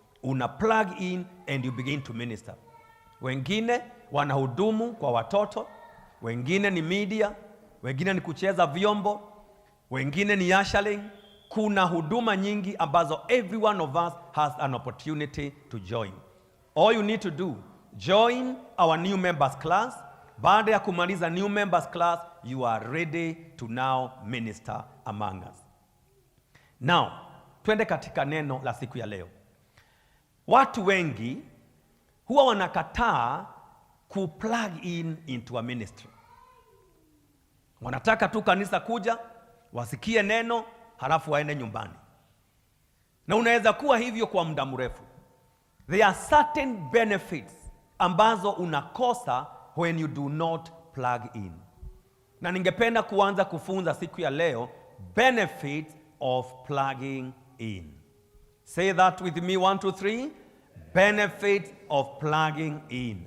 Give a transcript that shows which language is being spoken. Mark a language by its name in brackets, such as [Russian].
[Swahili] Una [English] plug in and you begin to minister. [Swahili] Wengine wanahudumu kwa watoto, wengine ni media, wengine ni kucheza vyombo, wengine ni ushering. Kuna huduma nyingi ambazo [English] every one of us has an opportunity to join. All you need to do, join our new members class. [Swahili] Baada ya kumaliza [English] new members class, you are ready to now minister among us. [Swahili] Now, twende katika neno la siku ya leo. Watu wengi huwa wanakataa ku-plug in [English] into a ministry. [Swahili] Wanataka tu kanisa kuja, wasikie neno, halafu waende nyumbani. Na unaweza kuwa hivyo kwa muda mrefu. [English] There are certain benefits [Swahili] ambazo unakosa [English] when you do not plug in. [Swahili] Na ningependa kuanza kufunza siku ya leo, [English] benefits of plugging in. Say that with me, 1, 2, 3. Benefits of plugging in.